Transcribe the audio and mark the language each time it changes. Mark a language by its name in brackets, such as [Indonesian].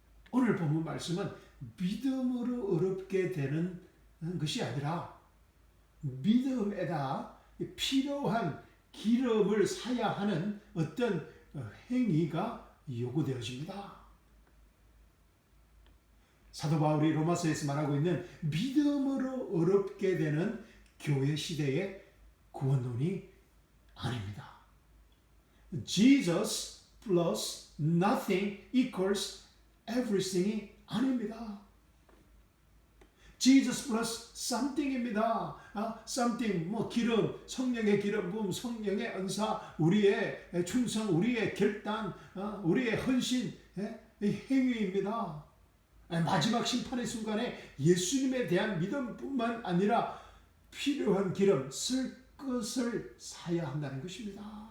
[Korean] 오늘 본문 말씀은 믿음으로 어렵게 되는 것이 아니라 믿음에다 필요한 기름을 사야 하는 어떤 행위가 요구되어집니다. 사도 바울이 로마서에서 말하고 있는 믿음으로 어렵게 되는 교회 시대의 구원론이 아닙니다. [English] Jesus plus nothing equals everything이 [Korean] 아닙니다. [English] Jesus plus something입니다. [Korean] something, 기름, 성령의 기름 부음, 성령의 은사, 우리의 충성, 우리의 결단, 우리의 헌신, 이 행위입니다. 마지막 심판의 순간에 예수님에 대한 믿음뿐만 아니라 필요한 기름, 쓸 것을 사야 한다는 것입니다.